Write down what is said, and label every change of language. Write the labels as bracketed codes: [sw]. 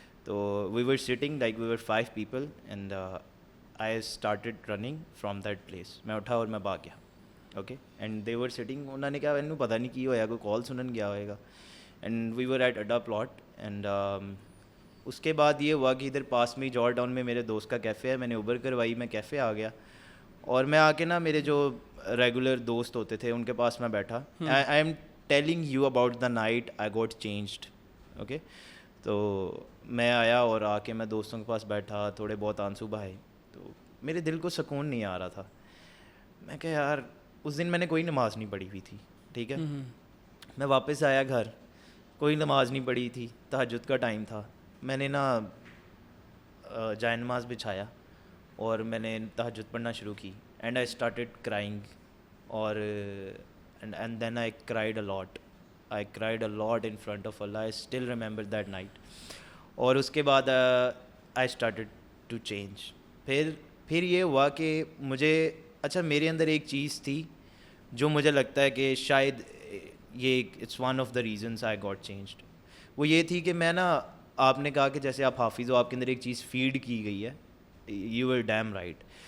[en] So we were sitting like we were 5 people and I started running from that place. [ur] میں اٹھا اور میں بھاگ گیا, okay. [en] and they were sitting, [ur] انہوں نے کہا [pa] انہوں پتہ نہیں کی ہویا, کوئی کال سنن گیا ہوئے گا. [en] and we were at [ur] اڈا پلاٹ اینڈ اس کے بعد یہ ہوا کہ ادھر پاس میں جارج ٹاؤن میں میرے دوست کا کیفے ہے, میں نے اوبر کروائی, میں کیفے آ گیا اور میں آ کے نا میرے جو ریگولر دوست ہوتے تھے ان کے پاس میں بیٹھا. [en] I am telling you about the night I got changed, okay. [ur] تو میں آیا اور آ کے میں دوستوں کے پاس بیٹھا, تھوڑے بہت آنسو بہائے. تو میرے دل کو سکون نہیں آ رہا تھا. میں کہ یار اس دن میں نے کوئی نماز نہیں پڑھی ہوئی تھی, ٹھیک ہے. میں واپس آیا گھر, کوئی نماز نہیں پڑھی تھی, تہجد کا ٹائم تھا. میں نے نا جائے نماز بچھایا اور میں نے تہجد پڑھنا شروع کی [en] And I started crying اور and then I cried a lot. I cried a lot in front of Allah. I still remember that night. [ur] اور اس کے بعد [en] I started to change. [ur] پھر یہ ہوا کہ مجھے اچھا میرے اندر ایک چیز تھی جو مجھے لگتا ہے کہ شاید یہ [en] it's one of the reasons I got changed. [ur] وہ یہ تھی کہ میں نا, آپ نے کہا کہ جیسے آپ حافظ ہو, آپ کے اندر ایک چیز فیڈ کی گئی ہے, [en] you were damn right.